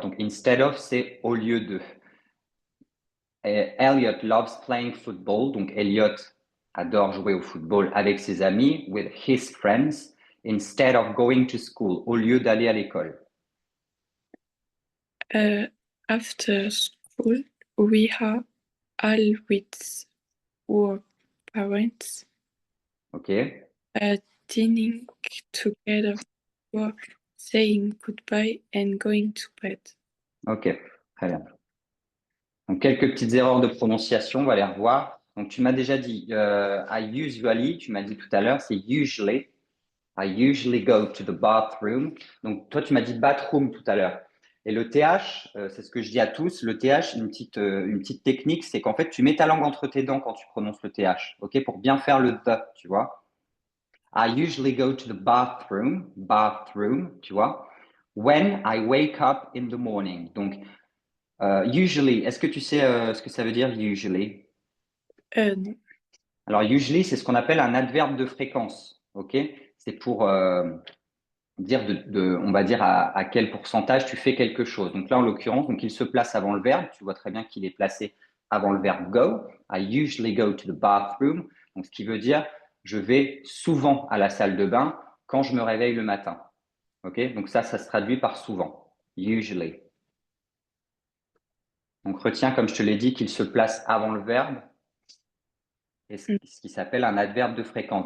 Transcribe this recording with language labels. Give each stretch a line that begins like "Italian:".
French: Donc, instead of, c'est au lieu de.
English: Elliot loves playing football.
French: Donc, Elliot adore jouer au football avec ses amis,
English: with his friends, instead of going to school,
French: au lieu d'aller à l'école.
English: After school, we are all with our parents. OK. Dining together for saying goodbye and going to bed.
French: OK. Très bien. Donc, quelques petites erreurs de prononciation, on va les revoir. Donc, tu m'as déjà dit
English: I usually,
French: tu m'as dit tout à l'heure, c'est usually.
English: I usually go to the bathroom.
French: Donc, toi, tu m'as dit bathroom tout à l'heure. Et le TH, c'est ce que je dis à tous. Le TH, une petite technique, c'est qu'en fait, tu mets ta langue entre tes dents quand tu prononces le TH, ok, pour bien faire le the, tu vois.
English: I usually go to the bathroom,
French: tu vois.
English: When I wake up in the morning.
French: Donc, usually, est-ce que tu sais ce que ça veut dire usually? Non. Alors, usually, c'est ce qu'on appelle un adverbe de fréquence, ok? C'est pour dire on va dire à quel pourcentage tu fais quelque chose. Donc là, en l'occurrence, donc il se place avant le verbe. Tu vois très bien qu'il est placé avant le verbe go.
English: I usually go to the bathroom.
French: Donc ce qui veut dire je vais souvent à la salle de bain quand je me réveille le matin. Ok? Donc ça se traduit par souvent. Usually. Donc retiens, comme je te l'ai dit, qu'il se place avant le verbe. Et ce qui s'appelle un adverbe de fréquence.